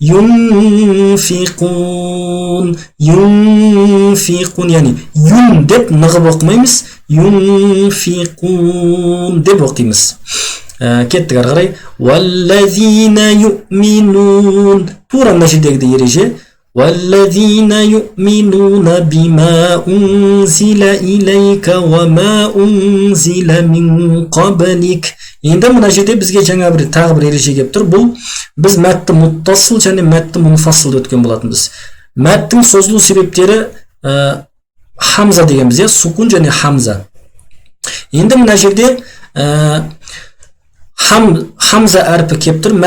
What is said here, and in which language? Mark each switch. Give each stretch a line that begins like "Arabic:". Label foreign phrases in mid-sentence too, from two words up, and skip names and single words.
Kazakh: Юнфиқун, юнфиқун, яғни юн деп нығып оқымаймыз, юнфиқун деп оқимыз. Кеттік ары қарай.
Arabic: والذين يؤمنون.
Kazakh: Тура мына жердегі ереже.
Arabic: والذين يؤمنون بما أنزل إليك وما أنزل من قبلك.
Kazakh: Енді мына жерде бізге жаңа тағы бір ереже келіп тұр. Бұл біз мәтті мұттасыл және мәтті мұнфасыл өткен болатынбыз. Мәттің созылу себептері хамза дегенбіз, сукун және хамза. Енді мына жерде хамза әрпі келіп тұр.